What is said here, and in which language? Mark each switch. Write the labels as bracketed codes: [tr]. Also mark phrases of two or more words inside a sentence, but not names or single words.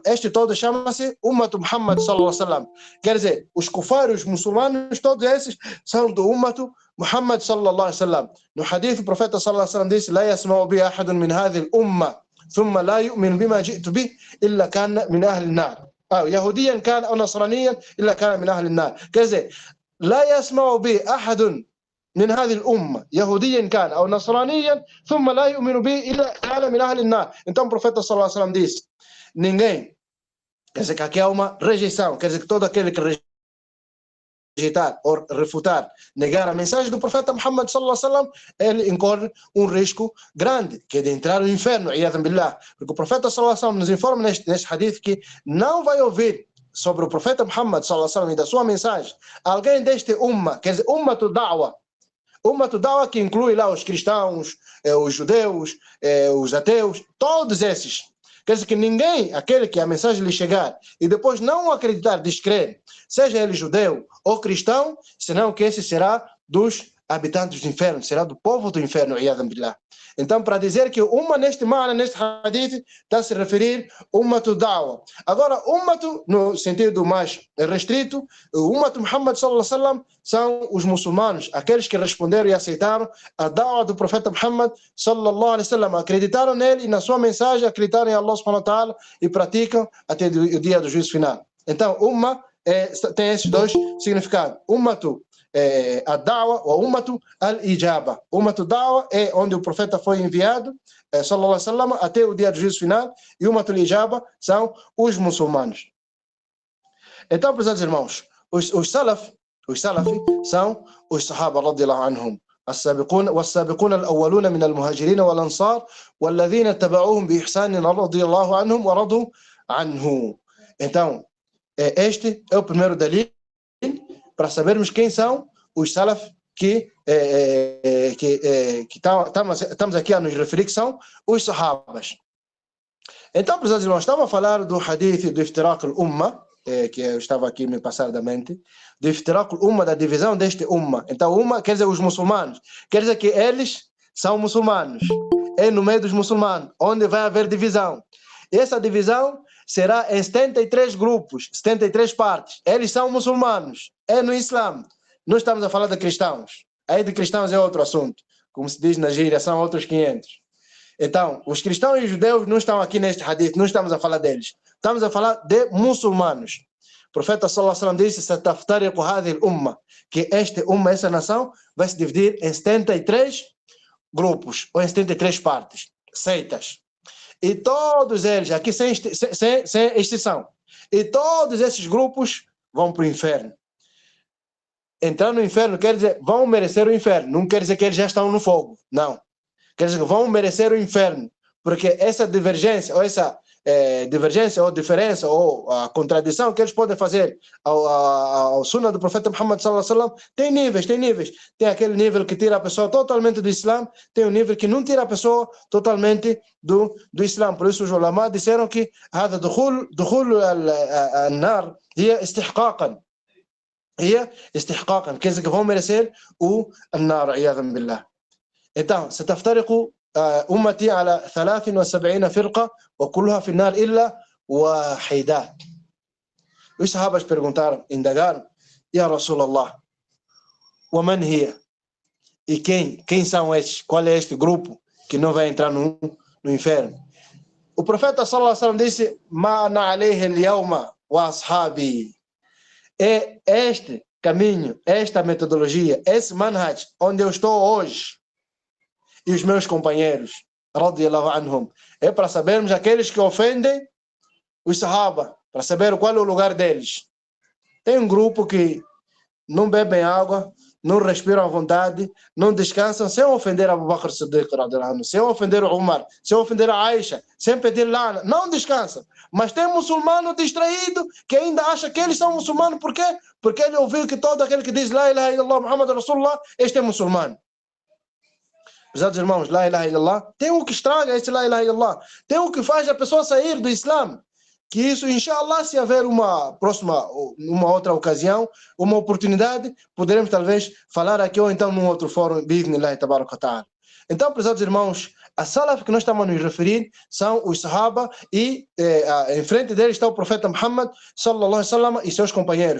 [pt] Este todo chama-se [ar] أمة محمد صلى الله عليه وسلم. [pt] Quer dizer, os kufar, os muçulmanos, todos esses são do [ar] أمة محمد صلى الله عليه وسلم. [pt] No hadith, o profeta [ar] صلى الله عليه وسلم disse: "لا يسمع بي أحد من هذه الأمة ثم لا يؤمن بما جئت به إلا كان من أهل النار أو يهوديا كان أو نصرانيا إلا كان من أهل النار". [pt] Quer dizer, [ar] لا يسمع به أحد من هذه الأمة يهوديا كان أو نصرانيا ثم لا يؤمن به إلا كان من أهل النار. [pt] Então o profeta [ar] صلى الله عليه وسلم [pt] disse: ninguém, quer dizer que aqui há uma rejeição, quer dizer que todo aquele que rejeitar ou refutar, negar a mensagem do profeta Muhammad [ar] صلى الله عليه وسلم, [pt] ele incorre um risco grande, que é de entrar no inferno, [ar] عياذا بالله. [pt] Porque o profeta [ar] صلى الله عليه وسلم [pt] nos informa neste hadith que não vai ouvir sobre o profeta Muhammad [ar] صلى الله عليه وسلم [pt] e da sua mensagem alguém deste umma, quer dizer, [ar] أمة الدعوة, [pt] que inclui lá os cristãos, os judeus, os ateus, todos esses. Quer dizer que ninguém, aquele que a mensagem lhe chegar e depois não acreditar, descrer, seja ele judeu ou cristão, senão que esse será dos habitantes do inferno, será do povo do inferno, [ar] عياذا بالله. [pt] Então, para dizer que Umma neste hadith, está a se referir [ar] أمة الدعوة. [pt] Agora, Ummatu, no sentido mais restrito, [ar] أمة محمد صلى الله عليه وسلم, [pt] são os muçulmanos, aqueles que responderam e aceitaram a Da'wa do profeta Muhammad [ar] صلى الله عليه وسلم, [pt] acreditaram nele e na sua mensagem, acreditaram em Allah [ar] سبحانه وتعالى [pt] e praticam até o dia do juízo final. Então, Umma tem esses dois significados. [ar] أمة الدعوة ou أمة الإجابة. أمة الدعوة [pt] é onde o profeta foi enviado, [ar] صلى الله عليه وسلم, [pt] até o dia do juízo final, e [ar] أمة الإجابة [pt] são os muçulmanos. Então, prezados irmãos, os Salafi são os Sahaba [ar] رضي الله عنهم, والسابقون الأولون من المهاجرين والأنصار والذين اتبعوهم بإحسان رضي الله عنهم ورضوا عنه. [pt] Então, este é o primeiro dalil para sabermos quem são os Salaf que estamos aqui a nos referir, que são os Sahabas. Então, prezados irmãos, estava a falar do hadith do [ar] افتراق الأمة, [pt] que eu estava aqui me passar da mente, do [ar] افتراق الأمة, [pt] da divisão deste Umma. Então, Umma quer dizer os muçulmanos, quer dizer que eles são muçulmanos, é no meio dos muçulmanos, onde vai haver divisão. E essa divisão será em 73 grupos, 73 partes. Eles são muçulmanos, é no Islã. Não estamos a falar de cristãos. Aí de cristãos é outro assunto. Como se diz na gíria, são outros 500. Então, os cristãos e os judeus não estão aqui neste hadith, não estamos a falar deles. Estamos a falar de muçulmanos. O profeta [ar] صلى الله عليه وسلم disse: "ستفترق هذه الأمة", [pt] que este umma, essa nação, vai se dividir em 73 grupos, ou em 73 partes, seitas. E todos eles, aqui sem exceção, e todos esses grupos vão para o inferno. Entrar no inferno quer dizer, vão merecer o inferno, não quer dizer que eles já estão no fogo, não. Quer dizer que vão merecer o inferno, porque essa divergência, ou essa divergência ou diferença ou a contradição que eles podem fazer ao Sunnah do profeta Muhammad [ar] صلى الله عليه وسلم, [pt] tem níveis. Tem aquele nível que tira a pessoa totalmente do Islã, tem um nível que não tira a pessoa totalmente do Islã. Por isso os ulama disseram que [ar] هذا دخول النار هي استحقاقا, [pt] quer dizer que vão merecer o [ar] النار عياذا بالله. Então, ستفترق أمتي على 73 فرقة وكلها في النار إلا واحدة. [pt] Os sahabas perguntaram, indagaram, [ar] يا رسول الله, ومن هي? [pt] E quem são estes? Qual é este grupo que não vai entrar no inferno? O profeta [ar] صلى الله عليه وسلم [pt] disse, [ar] ما أنا عليه اليوم وأصحابي. [pt] É este caminho, esta metodologia, esse manhaj onde eu estou hoje e os meus companheiros, [ar] رضي الله عنهم, [pt] é para sabermos aqueles que ofendem os sahaba, para saber qual é o lugar deles. Tem um grupo que não bebem água, não respiram à vontade, não descansam, sem ofender Abu Bakr Siddiq, sem ofender o Umar, sem ofender a Aisha, sem pedir lana, não descansam. Mas tem muçulmano distraído que ainda acha que eles são muçulmanos. Por quê? Porque ele ouviu que todo aquele que diz [ar] لا إله إلا الله محمد رسول الله, [pt] este é muçulmano. Pesados irmãos, [ar] لا إله إلا الله, [pt] tem o que estraga esse [ar] لا إله إلا الله, [pt] tem o que faz a pessoa sair do Islã. Que isso, inshallah, se haver uma outra ocasião, uma oportunidade, poderemos talvez falar aqui ou então num outro fórum, [ar] بإذن الله تبارك وتعالى. [pt] Então, prezados irmãos, a salaf que nós estamos a nos referir são os sahaba e em frente deles está o profeta Muhammad [ar] صلى الله عليه وسلم [pt] e seus companheiros.